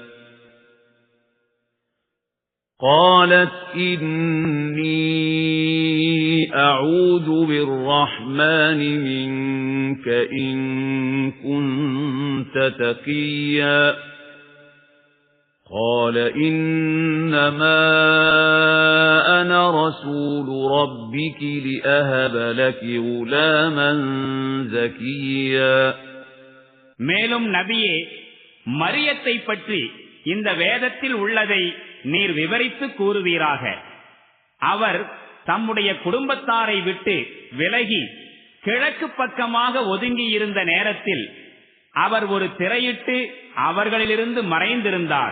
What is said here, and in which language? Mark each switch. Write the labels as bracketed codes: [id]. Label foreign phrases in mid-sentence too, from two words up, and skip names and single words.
[ar] قالت إني أعوذ بالرحمن منك إن كنت تقيا قال إنما أنا رسول ربك لأهب لك غلاما زكيا. [ta] மேலும் நபியே, மரியத்தை பற்றி இந்த வேதத்தில் உள்ளதை நீர் விவரித்து கூறுவீராக. அவர் தம்முடைய குடும்பத்தாரை விட்டு விலகி கிழக்கு பக்கமாக ஒதுங்கி இருந்த நேரத்தில் அவர் ஒரு திரையிட்டு அவர்களிலிருந்து மறைந்திருந்தார்.